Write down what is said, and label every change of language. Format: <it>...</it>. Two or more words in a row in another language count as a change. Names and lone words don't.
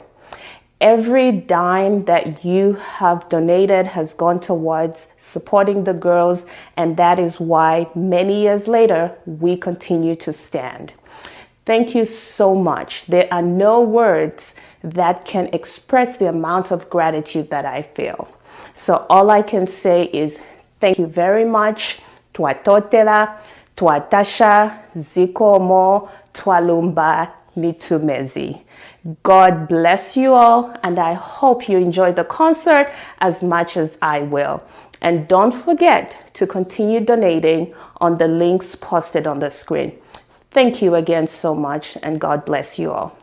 <en>Every dime that you have donated has gone towards supporting the girls, and that is why many years later, we continue to stand. Thank you so much. There are no words that can express the amount of gratitude that I feel. So all I can say is thank you very much.</en> <bem>Twatotela, twatasha,</bem> <ny>zikomo, twalumba, nitumezi.</ny> <en>God bless you all, and I hope you enjoy the concert as much as I will. And don't forget to continue donating on the links posted on the screen. Thank you again so much, and God bless you all.</en>